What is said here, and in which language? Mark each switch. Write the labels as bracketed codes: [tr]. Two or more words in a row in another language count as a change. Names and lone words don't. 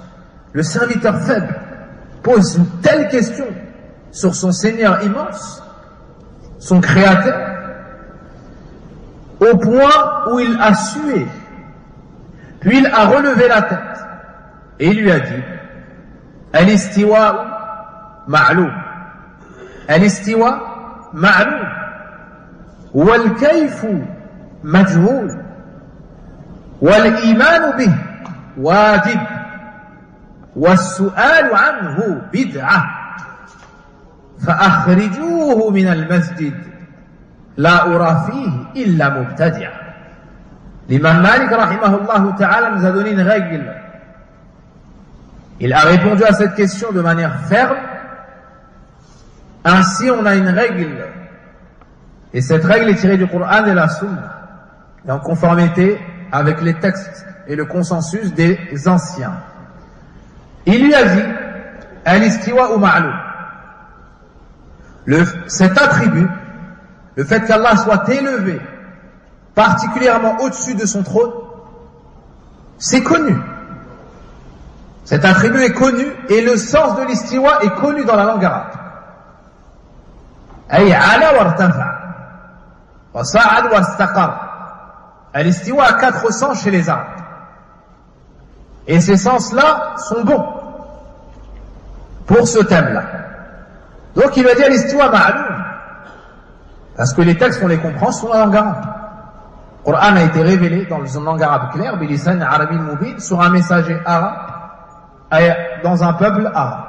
[fr] Le serviteur faible pose une telle question sur son Seigneur immense, son Créateur, au point où il a sué. Puis il a relevé la tête et il lui a dit [ar] الاستواء معلوم. الاستواء معلوم والكيف مجهول. والإيمان به واجب. والسؤال عنه بدعة. فأخرجوه من المسجد لا أرى فيه إلا مبتدع. [fr] L'imam Malik [ar] رحمه الله تعالى [fr] nous a donné une règle. Il a répondu à cette question de manière ferme. Ainsi on a une règle. Et cette règle est tirée du Coran et de la Sunna, et en conformité avec les textes et le consensus des anciens. Il lui a dit [ar] الاستواء و معلوم. [fr] Cet attribut, le fait qu'Allah soit élevé particulièrement au-dessus de son trône, c'est connu. Cet attribut est connu et le sens de l'istiwa est connu dans la langue arabe. [ar] أي علا وارتفع وصعد واستقر. [fr] L'istiwa a 4 sens chez les Arabes. Et ces sens-là sont bons pour ce thème-là. Donc il va dire [ar] الاستواء معلوم, [fr] parce que les textes, on les comprend sur la langue arabe. Le Coran a été révélé dans une langue arabe claire, [ar] بلسان عربي مبين, [fr] sur un messager arabe, dans un peuple arabe.